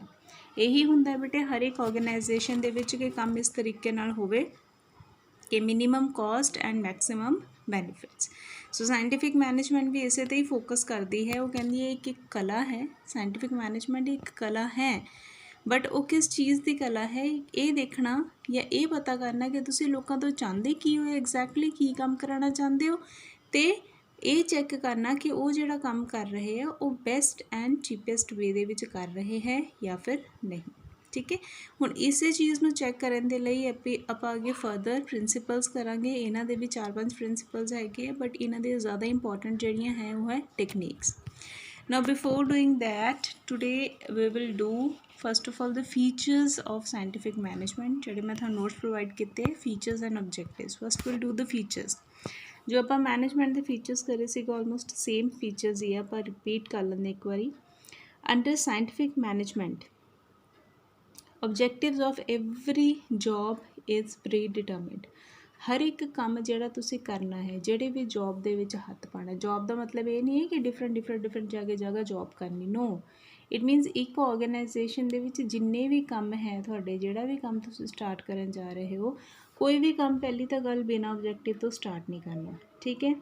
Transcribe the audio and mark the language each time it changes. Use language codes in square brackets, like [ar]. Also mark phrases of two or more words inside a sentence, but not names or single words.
[pa] ਇਹੀ ਹੁੰਦਾ ਬੇਟੇ ਹਰ ਇੱਕ ਆਰਗੇਨਾਈਜੇਸ਼ਨ ਦੇ ਵਿੱਚ ਕਿ ਕੰਮ ਇਸ ਤਰੀਕੇ ਨਾਲ ਹੋਵੇ ਕਿ [en] minimum cost and maximum benefits. [pa] ਸੋ [en] scientific management [pa] ਵੀ ਇਸੇ 'ਤੇ ਹੀ ਫੋਕਸ ਕਰਦੀ ਹੈ। ਉਹ ਕਹਿੰਦੀ ਹੈ ਕਿ ਕਲਾ ਹੈ, [en] scientific management [pa] ਇੱਕ ਕਲਾ ਹੈ, [hi] बट वो किस चीज़ की कला है ये देखना या ये पता करना कि [pa] ਤੁਸੀਂ ਲੋਕਾਂ ਤੋਂ ਚਾਹੁੰਦੇ ਕੀ ਹੋ, [hi] एग्जैक्टली की काम कराना चाहते हो, तो ये चैक करना कि वो जिहड़ा काम कर रहे हैं वो [en] best and cheapest way [pa] ਦੇ ਵਿੱਚ [hi] कर रहे हैं या फिर नहीं। [pa] ਠੀਕ ਹੈ, ਹੁਣ ਇਸੇ ਚੀਜ਼ ਨੂੰ ਚੈੱਕ ਕਰਨ ਦੇ ਲਈ ਆਪਾਂ ਅੱਗੇ [en] further principles [pa] ਕਰਾਂਗੇ। ਇਨ੍ਹਾਂ ਦੇ ਵੀ 4-5 ਪ੍ਰਿੰਸੀਪਲਜ਼ ਹੈਗੇ ਬਟ ਇਨ੍ਹਾਂ ਦੇ ਜ਼ਿਆਦਾ ਇੰਪੋਰਟੈਂਟ ਜਿਹੜੀਆਂ ਹੈ ਵੋ ਹੈ ਟੈਕਨੀਕਸ। [en] Now before doing that today we will do first of all the features of scientific management [pa] ਜਿਹੜੇ ਮੈਂ ਤੁਹਾਨੂੰ ਨੋਟਸ ਪ੍ਰੋਵਾਈਡ ਕੀਤੇ [en] features and objectives। first we'll do the features। [pa] ਜੋ ਆਪਾਂ ਮੈਨੇਜਮੈਂਟ ਦੇ ਫੀਚਰਸ ਕਰੇ ਸੀਗੇ [en] almost same features [pa] ਹੀ ਆ, ਆਪਾਂ ਰਿਪੀਟ ਕਰ ਲੈਂਦੇ ਇੱਕ ਵਾਰੀ। [en] under scientific management objectives of every job is predetermined। [pa] ਹਰ ਇੱਕ ਕੰਮ ਜਿਹੜਾ ਤੁਸੀਂ ਕਰਨਾ ਹੈ, ਜਿਹੜੇ ਵੀ ਜੌਬ ਦੇ ਵਿੱਚ ਹੱਥ ਪਾਉਣਾ, [hi] जॉब का मतलब ये नहीं है कि [pa] ਡਿਫਰੈਂਟ ਜਗ੍ਹਾ ਜੌਬ ਕਰਨੀ, [en] no it means [pa] ਇੱਕ ਆਰਗੇਨਾਈਜ਼ੇਸ਼ਨ ਦੇ ਵਿੱਚ ਜਿੰਨੇ ਵੀ ਕੰਮ ਹੈ ਤੁਹਾਡੇ, ਜਿਹੜਾ ਵੀ ਕੰਮ ਤੁਸੀਂ ਸਟਾਰਟ ਕਰਨ ਜਾ ਰਹੇ ਹੋ ਕੋਈ ਵੀ ਕੰਮ ਪਹਿਲੀ ਤਾਂ ਗੱਲ ਬਿਨਾਂ ਆਬਜੈਕਟਿਵ ਤੋਂ ਸਟਾਰਟ ਨਹੀਂ ਕਰਨਾ, ਠੀਕ ਹੈ।